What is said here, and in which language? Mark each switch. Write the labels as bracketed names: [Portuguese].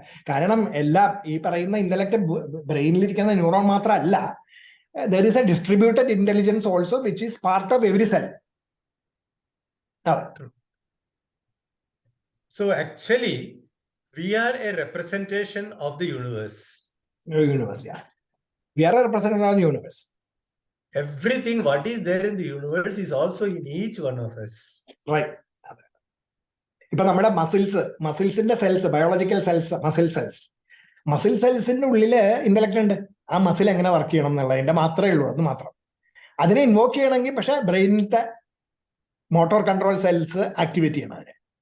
[Malayalam] കാരണം എല്ലാം ഈ പറയുന്ന ഇന്റലക്ട് ബ്രെയിനിലിരിക്കുന്ന ന്യൂറോൺ മാത്രമല്ല. [English] There is a distributed intelligence also which is part of every cell. So actually we are a representation of the universe. Yeah. We are a representation of the universe. Everything what is there in the universe is also in each one of us. Right. [Malayalam] ഇപ്പൊ നമ്മുടെ മസിൽസിന്റെ cells, biological cells, muscle സെൽസിന്റെ ഉള്ളില് intellect ഉണ്ട്. ആ muscle എങ്ങനെ work ചെയ്യണം എന്നുള്ളതിന്റെ മാത്രമേ ഉള്ളൂ. അത് മാത്രം. അതിനെ ഇൻവോക്ക് ചെയ്യണമെങ്കിൽ പക്ഷെ ബ്രെയിനിലത്തെ മോട്ടോർ കൺട്രോൾ സെൽസ് ആക്ടിവേറ്റ് ചെയ്യണം അതിനെ.